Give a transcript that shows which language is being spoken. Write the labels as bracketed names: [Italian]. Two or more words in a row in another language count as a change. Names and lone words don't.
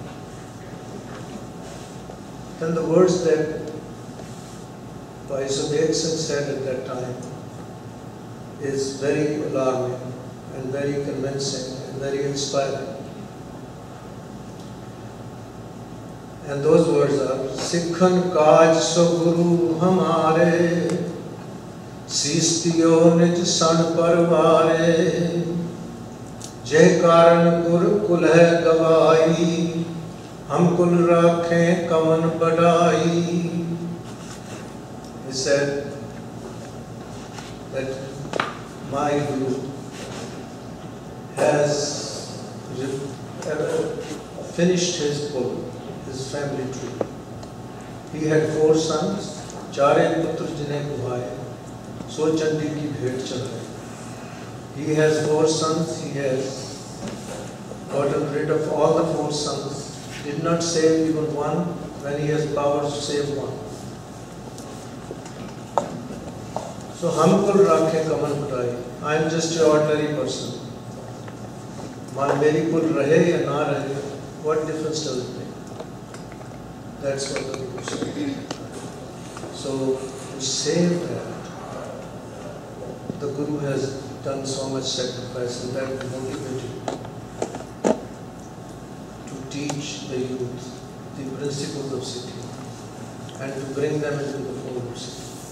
[English] Then the words that Bhai Singh said at that time is very alarming and very convincing and very inspiring. And those words are, [Punjabi] ਸਿੱਖਨ ਕਾਜ ਸੋ ਗੁਰੂ ਹਮਾਰੇ, ਸਿਸਟੀਓ ਨਿਜ ਸਨ ਪਰਵਾਰੇ, ਜੈ ਕਰਨ ਗੁਰ ਕੁਲ ਹੈ ਗਵਾਈ, ਹਮ ਕੁਲ ਰਾਖੇ ਕਮਨ ਬਡਾਈ. [English] He said that my guru has finished his book, his family tree. He had 4 sons, [Punjabi] ਚਾਰੇ ਪੁੱਤਰ ਜਿਨੇ ਕੁਹਾਏ, ਸੋ ਚੰਡੀ ਕੀ ਭੇਟ ਚਲਾਏ. [English] He has 4 sons, he has gotten rid of all the 4 sons, did not save even one when he has power to save one. [Punjabi] ਸੋ ਹਮਕੁਲ ਰਾਖੇ ਕਮਨ ਬਡਾਈ. [English] I am just an ordinary person. [Punjabi] ਮੇਰੀ ਕੁਲ ਰਹੇ ਯਾ ਨਾ ਰਹੇ, [English] what difference does it make? That's what the Guru said. So to save that, the Guru has done so much sacrifice, and that motivated to teach the youth the principles of Sikhi and to bring them into the fold of Sikhi.